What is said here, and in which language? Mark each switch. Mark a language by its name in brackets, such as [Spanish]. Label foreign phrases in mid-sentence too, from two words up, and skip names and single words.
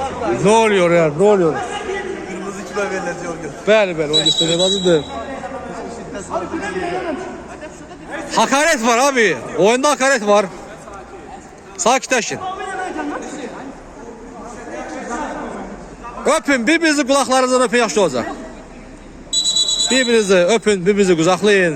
[Turkish] Ne oluyor ya? Ne oluyor? Kırmızı kilo verilecek o gün. [Azerbaijani] Bəli, bəli, o göstərmə lazımdır. [Turkish] Hakaret var abi. Oyunda hakaret var. Sakitləşin. Öpün, birbirinizi kulaklarınızdan öpün, [Azerbaijani] yaxşı olacaq. [Turkish] Birbirinizi öpün, [Azerbaijani] birbirinizi qucaqlayın.